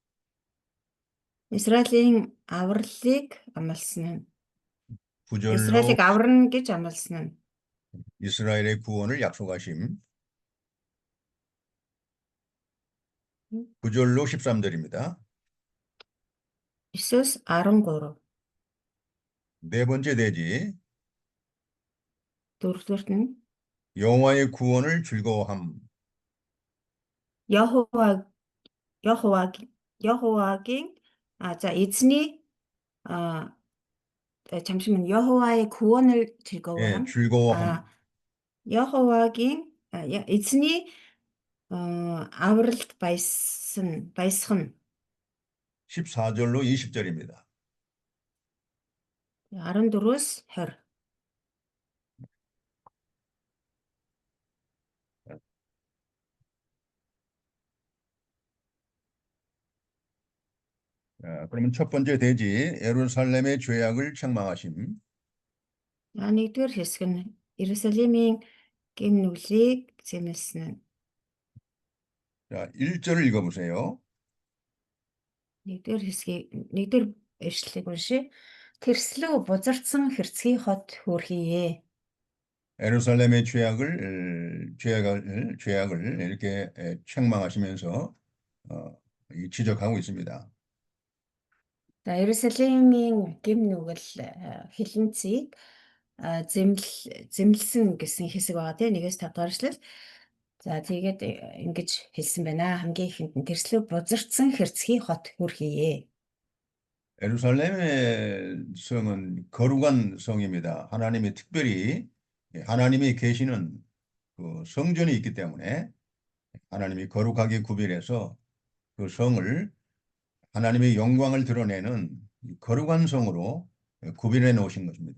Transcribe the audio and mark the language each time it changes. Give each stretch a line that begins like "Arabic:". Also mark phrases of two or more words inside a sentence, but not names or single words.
Mongolian: Израилийн авралыг амласан нь.
Korean: 9절로
Mongolian: Израилийг аварна гэж амласан нь.
Korean: 이스라엘의 구원을 약속하심. 9절로 13절입니다. 9-13. 네 번째 대지,
Mongolian: 4-р нь
Korean: 여호와의 구원을 즐거워함.
Mongolian: 여호와гийн эзний
Korean: 잠시만 여호와의 구원을 즐거워함. 즐거워함.
Mongolian: 여호와гийн эзний авралт баясгах нь
Korean: 14절로 20절입니다.
Mongolian: 14-өөс 20.
Korean: 그러면 첫 번째 대지, 예루살렘의 죄악을 책망하심.
Mongolian: Нэгдүгээр хэсэг нь Иерусалимийн гэм нүглийг зэмлсэн нь.
Korean: 자, 1절을 읽어보세요.
Mongolian: нэгдүгээр ишлэлийг уншия. Тэрслүү бузарцсан хэрцгий хот хөөрхийе.
Korean: 예루살렘의 죄악을 이렇게 책망하시면서 지적하고 있습니다.
Mongolian: За Иерусалимийн гэм нүгэл хилэнцгийг зэмлсэн гэсэн хэсэг байгаа тийм 1-5 дугаар ишлэл. За тэгээд ингэж хэлсэн байна. Хамгийн ихэнд нь тэрслүү бузарцсан хэрцгий хот хөөрхийе.
Korean: 예루살렘의 성은 거룩한 성입니다. 하나님이 특별히 하나님이 계시는 그 성전이 있기 때문에 하나님이 거룩하게 구별해서 그 성을 하나님의 영광을 드러내는 거룩한 성으로 구별해 놓으신 것입니다.